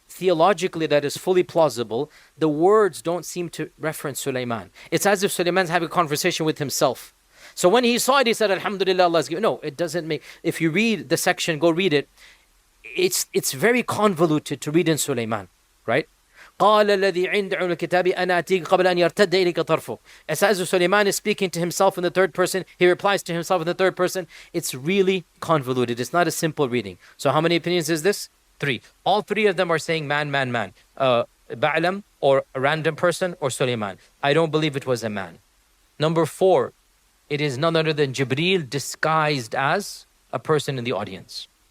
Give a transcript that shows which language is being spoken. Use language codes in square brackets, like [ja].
[en] theologically that is fully plausible, the words don't seem to reference Suleiman. It's as if Suleiman's having a conversation with himself. So when he saw it, he said, Alhamdulillah, Allah's given. No, it doesn't make, if you read the section, go read it. It's very convoluted to read in Suleiman, right? [ar] قال الذي عنده علم الكتاب أنا أتيك قبل أن يرتد إليك طرفه. [en] As if Suleiman is speaking to himself in the third person, he replies to himself in the third person. It's really convoluted. It's not a simple reading. So how many opinions is this? 3. All 3 of them are saying man. Ba'lam, or a random person, or Suleiman. I don't believe it was a man. Number 4, it is none other than Jibreel disguised as a person in the audience.